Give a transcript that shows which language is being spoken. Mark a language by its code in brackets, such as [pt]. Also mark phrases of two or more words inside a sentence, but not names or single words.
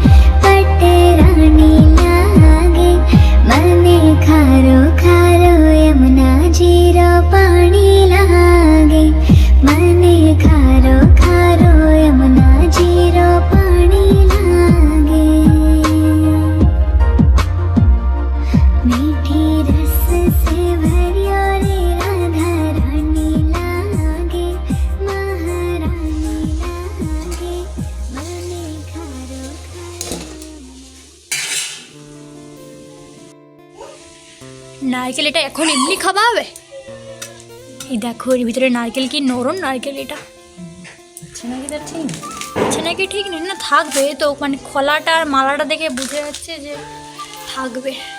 [raj] मने खारो खारो यमुना जीरो पानी लागे मने खारो खारो यमुना जीरो पानी लागे मीठी रस से भरियो रे राधा रानी लागे महारानी लागे मने खारो [bn] নারকেল এটা এখন এমনি খাওয়া হবে? এই দেখো এর ভিতরে নারকেল, কি নরম নারকেল এটা। আচ্ছা নাকি ঠিক নেই না, থাকবে তো, মানে খোলাটা আর মালাটা দেখে বুঝে যাচ্ছে যে থাকবে।